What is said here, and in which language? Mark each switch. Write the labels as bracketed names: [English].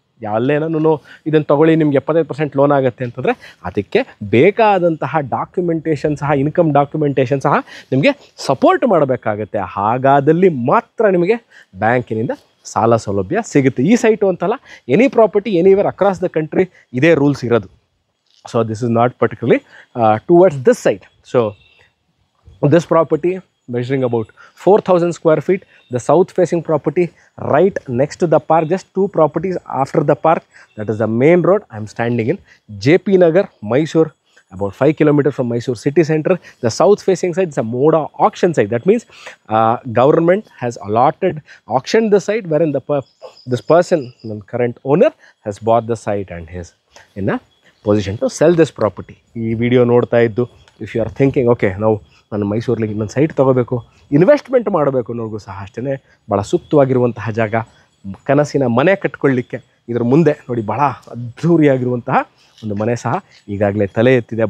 [Kannada] ಎಲ್ಲೇನೂ ಇದನ್ನು ತೊಗೊಳ್ಳಿ ನಿಮ್ಗೆ 75% ಲೋನ್ ಆಗುತ್ತೆ ಅಂತಂದರೆ ಅದಕ್ಕೆ ಬೇಕಾದಂತಹ ಡಾಕ್ಯುಮೆಂಟೇಷನ್ ಸಹ, ಇನ್ಕಮ್ ಡಾಕ್ಯುಮೆಂಟೇಷನ್ ಸಹ ನಿಮಗೆ ಸಪೋರ್ಟ್ ಮಾಡಬೇಕಾಗತ್ತೆ. ಹಾಗಾದಲ್ಲಿ ಮಾತ್ರ ನಿಮಗೆ ಬ್ಯಾಂಕಿನಿಂದ ಸಾಲ ಸೌಲಭ್ಯ ಸಿಗುತ್ತೆ. ಈ ಸೈಟು ಅಂತಲ್ಲ, [English] any property anywhere across the country [Kannada] ಇದೇ ರೂಲ್ಸ್ ಇರೋದು. [English] So this is not particularly towards this site. So this property measuring about 4,000 square feet, the south facing property right next to the park, just 2 properties after the park, that is the main road. I am standing in JP Nagar, Mysore, about 5 kilometers from Mysore city center. The south facing side is a mode of auction site. That means government has auctioned the site wherein this person, the current owner, has bought the site and is in a position to sell this property. [Kannada] ಈ video ನೋಡ್ತಾ ಇದ್ದು [English] if you are thinking [Kannada] okay ನಾವು ನಾನು ಮೈಸೂರಲ್ಲಿ ಇನ್ನೊಂದು site ತೊಗೋಬೇಕು, investment ಮಾಡಬೇಕು ಅನ್ನೋರಿಗೂ ಸಹ ಅಷ್ಟೇ ಭಾಳ ಸೂಕ್ತವಾಗಿರುವಂತಹ ಜಾಗ. ಕನಸಿನ ಮನೆ ಕಟ್ಕೊಳ್ಳಿಕ್ಕೆ ಇದ್ರ ಮುಂದೆ ನೋಡಿ ಭಾಳ ಅದ್ಧೂರಿಯಾಗಿರುವಂತಹ ಒಂದು ಮನೆ ಸಹ ಈಗಾಗಲೇ ತಲೆ ಎತ್ತಿದೆ.